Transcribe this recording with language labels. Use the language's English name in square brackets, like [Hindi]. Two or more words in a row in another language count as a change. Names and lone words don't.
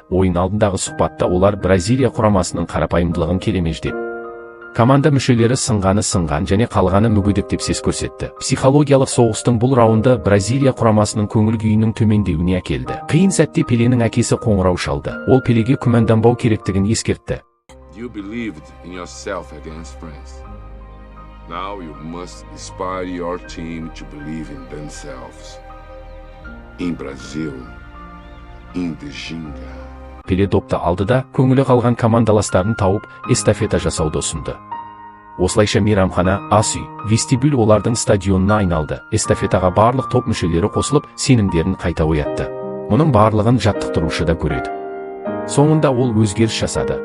[Kazakh] Ойын алдындағы сұхбатта олар Бразилия құрамасының қарапайымдылығын келемеждеп, команда мүшелері сынған және қалғаны мүгедек деп сес көрсетті. Психологиялық соғыстың бұл раунды Бразилия құрамасының көңіл күйінің төмендеуіне әкелді. Қиын сәтте Пеленің әкесі қоңырау шалды. Ол Пелеге күмәнданбау керектігін ескертті. [English] You believed in yourself against France. Now you must inspire your team to believe in themselves. In Brazil, in the Ginga. [Kazakh] Пеле допты алды да, көңілі қалған командаластарын тауып, эстафета жасауды ұсынды. Осылайша мейрамхана, ас үй, вестибюль олардың стадионына айналды. Эстафетаға барлық топ мүшелері қосылып, сенімдерін қайта оятты. Мұның барлығын жаттықтырушы да көреді. Соңында ол өзгеріс жасады.